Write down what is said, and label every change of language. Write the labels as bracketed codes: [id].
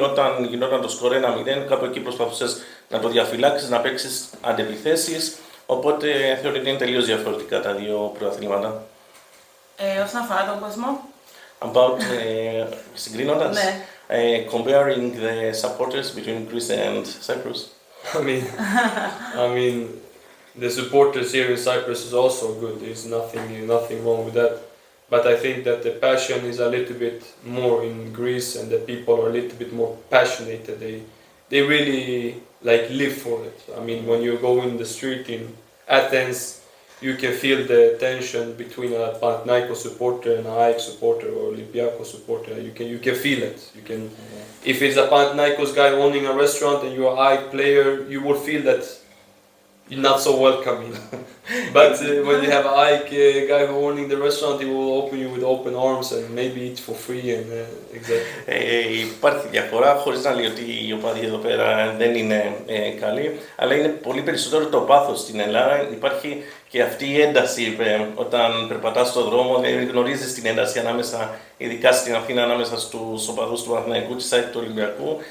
[el] Όταν γινόταν το σκορ 1-0, κάπου εκεί προσπαθούσες να το διαφυλάξεις, να παίξεις αντεπιθέσεις. Οπότε θεωρώ ότι είναι τελείως διαφορετικά τα δύο πρωταθλήματα. Όσον αφορά τον κόσμο. About συγκρίνοντας, Ναι. [en] comparing the supporters between Greece and Cyprus. I mean, the supporters here in Cyprus is also good. There's nothing wrong with that. But I think that the passion is a little bit more in Greece, and the people are a little bit more passionate. They really like live for it. I mean, when you go in the street in Athens, you can feel the tension between a Panathinaikos supporter and an AEK supporter or Olympiakos supporter. You can feel it. If it's a Panathinaikos guy owning a restaurant and you're an AEK player, you will feel that you're not so welcoming. But when you have an AEK guy who owning the restaurant, he will open you with open arms and maybe eat for free. And exactly. [el] Υπάρχει διαφορά, χωρίς να λέει ότι οι οπαδοί εδώ πέρα δεν είναι καλοί, αλλά είναι πολύ περισσότερο το πάθος στην Ελλάδα. Υπάρχει και αυτή η ένταση όταν περπατάς στον δρόμο, γνωρίζεις την ένταση ανάμεσα, ειδικά στην Αθήνα, ανάμεσα στους οπαδούς του Παναθηναϊκού, της ΑΕΚ, του Ολυμπιακού.